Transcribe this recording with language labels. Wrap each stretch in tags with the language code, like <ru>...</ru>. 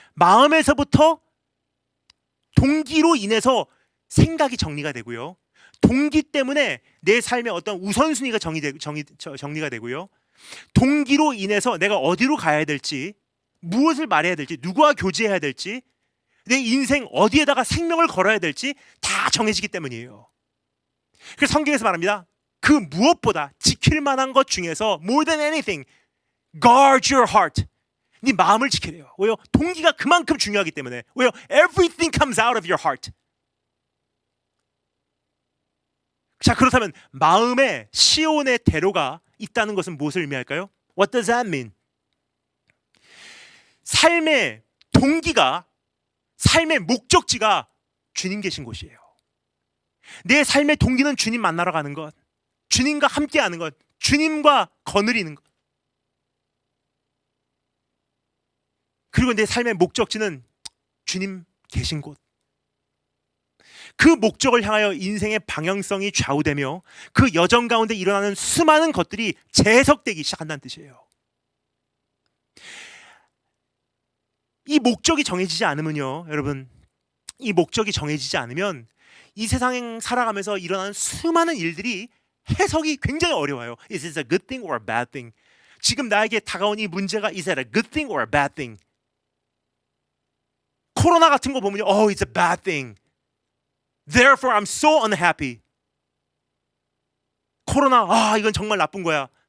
<ko>마음에서부터 동기로 인해서 생각이 정리가 되고요, 동기 때문에 내 삶의 어떤 우선순위가 정리가 되고요, 동기로 인해서 내가 어디로 가야 될지, 무엇을 말해야 될지, 누구와 교제해야 될지, 내 인생 어디에다가 생명을 걸어야 될지 다 정해지기 때문이에요. 그래서 성경에서 말합니다. 그 무엇보다 지킬 만한 것 중에서</ko> <en>more than anything, guard your heart.</en> <ko>네 마음을 지키래요. 왜요? 동기가 그만큼 중요하기 때문에. 왜요?</ko> <en>Everything comes out of your heart.</en> <ko>자, 그렇다면 마음에 시온의 대로가 있다는 것은 무엇을 의미할까요?</ko> <en>What does that mean?</en> <ko>삶의 동기가, 삶의 목적지가 주님 계신 곳이에요. 내 삶의 동기는 주님 만나러 가는 것, 주님과 함께하는 것, 주님과 거느리는 것. 그리고 내 삶의 목적지는 주님 계신 곳. 그 목적을 향하여 인생의 방향성이 좌우되며 그 여정 가운데 일어나는 수많은 것들이 재해석되기 시작한다는 뜻이에요. 이 목적이 정해지지 않으면요, 여러분, 이 목적이 정해지지 않으면 이 세상에 살아가면서 일어나는 수많은 일들이 해석이 굉장히 어려워요.</ko> <en>Is this a good thing or a bad thing?</en> <ko>지금 나에게 다가온 이 문제가</ko> <en>is it a good thing or a bad thing?</en> <ko>코로나 같은 거 보면요,</ko> <en>oh, it's a bad thing. Therefore, I'm so unhappy.</en> <ko>코로나, 이건 정말 나쁜 거야.</ko>